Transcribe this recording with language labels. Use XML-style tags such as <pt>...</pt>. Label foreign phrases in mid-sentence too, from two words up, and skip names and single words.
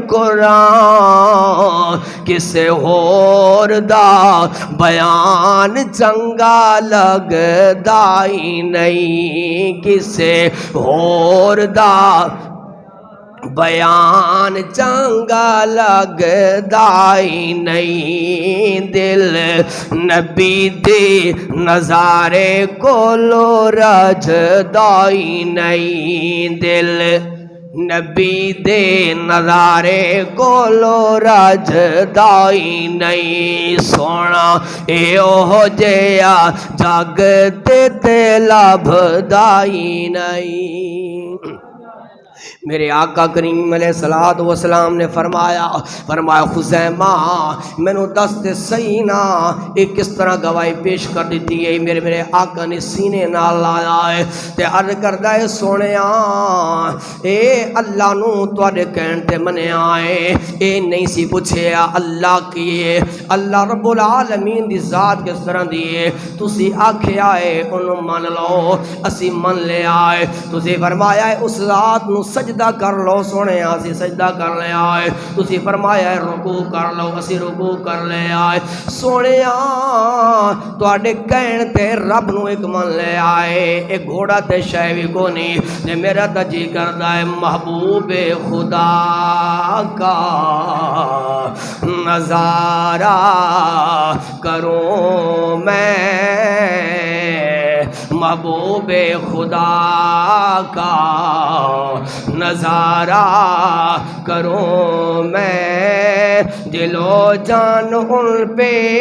<pa>قرآن کسے ہور دا بیان چنگا لگدا ہی نہیں کسے ہور دا بیان چنگا لگدا ہی نہیں دل نبی دے نظارے کولو رجدا ہی نہیں دل نبی دے نظارے کولو رجدا ہی نہیں سونا اے اوہ جیا جگ تے لبھدا ہی نہیں میرے آقا کریم علیہ الصلوۃ والسلام نے فرمایا خزیمہ مینوں دس تے صحیح نا ایک کس طرح گواہی پیش کر دیتی ہے۔ میرے آقا نے سینے نال لایا ہے تے عرض کردا ہے سونیا اے اللہ نو تواڈے کہن تے منیا ہے، اے نہیں سی پوچھیا اللہ کی اللہ رب العالمین دی ذات کس طرح دی ہے، تسی آکھیا ہے انہوں من لو اسی من لیا ہے، تسی فرمایا ہے اس ذات نو سجدہ کر لو سونے اسی سجدہ کر لیا ہے، تسی فرمایا ہے رکوع کر لو اسی رکوع کر لیا ہے، سونے تواڈے کہن تے رب نو ایک من لے آئے ایک گھوڑا تے شے وی کو نہیں تے میرا تے جی کردا ہے</pa> <ur>محبوب خدا کا نظارہ کروں میں، محبوب خدا کا نظارہ کروں میں، دل و جان ان پہ</ur>